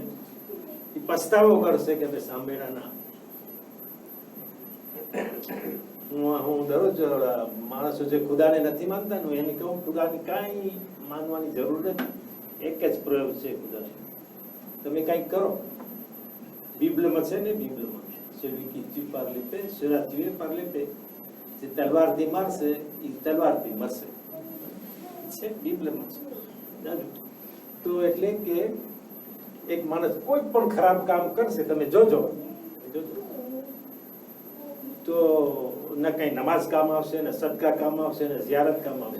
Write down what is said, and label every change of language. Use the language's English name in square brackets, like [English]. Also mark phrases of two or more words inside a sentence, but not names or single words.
[Gujarati] એ પસ્તાવો કરશે કે અમે સાંભળ્યા ના. હું દરરોજ માણસો જે ખુદાને નથી માનતા ને એને કહું, ખુદાને કાંઈ માનવાની જરૂર નથી. એક જ પ્રયોગ છે ખુદાને. તમે કંઈક કરો. બીબલમાં છે ને, બીબલમાં [French] celui qui tue par l'épée sera tué par l'épée. [Gujarati] જે તલવારથી મારશે એ તલવારથી મરશે. છે બીબલમાં છે. તો એટલે કે એક માણસ કોઈ પણ ખરાબ કામ કરશે, તમે જોજો તો ના કઈ નમાઝ કામ આવશે, ને સદકા કામ આવશે, ને ઝિયારત કામ આવશે.